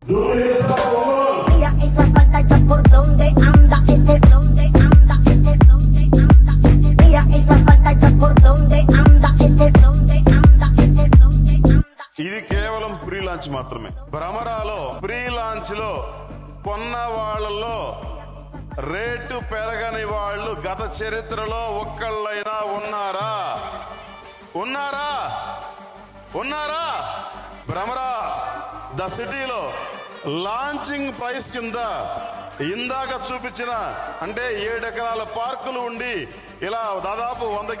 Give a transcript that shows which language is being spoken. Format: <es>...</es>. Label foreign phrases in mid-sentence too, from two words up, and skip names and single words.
<es>Mira esa pantalla por donde anda, por donde anda, por donde anda. Mira esa pantalla por donde anda, por donde anda, por donde anda.</es> <te>ఇది కేవలం</te> <en>pre launch</en> <te>మాత్రమే. భ్రమరాలో</te> <en>pre launch</en> <te>లో కొన్న వాళ్ళలో రేటు పెరగని వాళ్ళు గత చరిత్రలో ఒక్కళ్ళైనా ఉన్నారా? ఉన్నారా? ఉన్నారా? భ్రమరా ద సిటీలో</te> <en>launching price</en> <te>కింద ఇందాక చూపించిన అంటే 7 ఎకరాల పార్కులు ఉండి ఇలా దాదాపు 100</te>